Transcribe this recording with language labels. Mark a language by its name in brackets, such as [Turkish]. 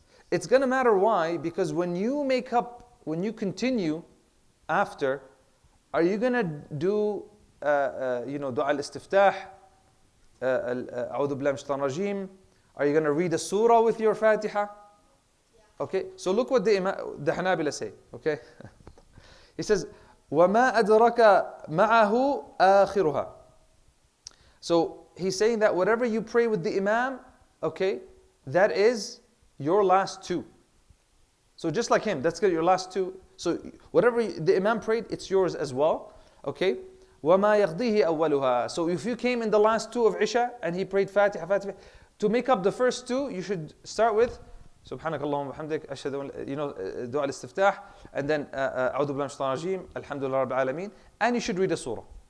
[English] it's going to matter. Why? Because when you continue after, are you going to do dua al-istiftah, [Arabic] a'udhu billahi minash shaitanir rajim? [English] Are you going to read a surah with your Fatiha? Okay, so look what the Hanabila say, okay? [Arabic] He says, وَمَا أَدْرَكَ مَعَهُ آخِرُهَا. [English] So he's saying that whatever you pray with the imam, okay, that is your last 2. So just like him, that's your last 2. So whatever the imam prayed, it's yours as well, okay? [Arabic] وَمَا يَقْضِيهِ أَوَّلُهَا. [English] So if you came in the last 2 of Isha and he prayed Fatiha, to make up the first 2, you should start with [Arabic] سبحانك اللهم وبحمدك أشهد أن دعاء الاستفتاح, [English] and then [Arabic] أعوذ بالله من الشيطان الرجيم الحمد لله رب العالمين, [English] and you should read a surah.